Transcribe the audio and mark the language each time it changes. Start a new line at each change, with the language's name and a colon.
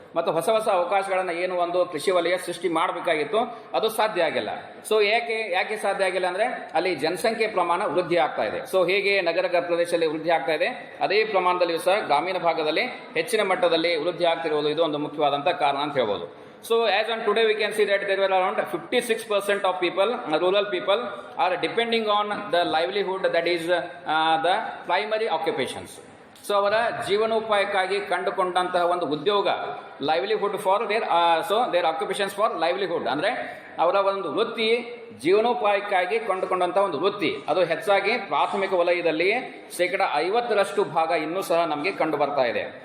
Kannada: ಮತ್ತು ಹೊಸ ಹೊಸ ಅವಕಾಶಗಳನ್ನು ಏನು ಒಂದು ಕೃಷಿ ವಲಯ ಸೃಷ್ಟಿ ಮಾಡಬೇಕಾಗಿತ್ತು, ಅದು ಸಾಧ್ಯ ಆಗಿಲ್ಲ. ಸೊ ಯಾಕೆ ಸಾಧ್ಯ ಆಗಿಲ್ಲ ಅಂದರೆ ಅಲ್ಲಿ ಜನಸಂಖ್ಯೆ ಪ್ರಮಾಣ ವೃದ್ಧಿ ಆಗ್ತಾ ಇದೆ. ಸೊ ಹೇಗೆ ನಗರ ಪ್ರದೇಶದಲ್ಲಿ ವೃದ್ಧಿ ಆಗ್ತಾ ಇದೆ, ಅದೇ ಪ್ರಮಾಣದಲ್ಲಿಯೂ ಸಹ ಗ್ರಾಮೀಣ ಭಾಗದಲ್ಲಿ ಹೆಚ್ಚಿನ ಮಟ್ಟದಲ್ಲಿ ವೃದ್ಧಿ ಆಗ್ತಿರುವುದು ಇದು ಒಂದು ಮುಖ್ಯವಾದಂಥ ಕಾರಣ ಅಂತ ಹೇಳ್ಬೋದು.
English: So as on today we can see that there were around 56% of people, rural people, are depending on the livelihood, that is the primary occupations.
Kannada: So ಅವರ ಜೀವನೋಪಾಯಕ್ಕಾಗಿ ಕಂಡುಕೊಂಡಂತಹ ಒಂದು ಉದ್ಯೋಗ,
English: livelihood for their occupations for livelihood
Kannada: ಅಂದರೆ ಅವರ ಒಂದು ವೃತ್ತಿ, ಜೀವನೋಪಾಯಕ್ಕಾಗಿ ಕಂಡುಕೊಂಡಂತಹ ಒಂದು ವೃತ್ತಿ, ಅದು ಹೆಚ್ಚಾಗಿ ಪ್ರಾಥಮಿಕ ವಲಯದಲ್ಲಿ 50% ಭಾಗ ಇನ್ನೂ ಸಹ ನಮಗೆ ಕಂಡು ಬರ್ತಾ ಇದೆ.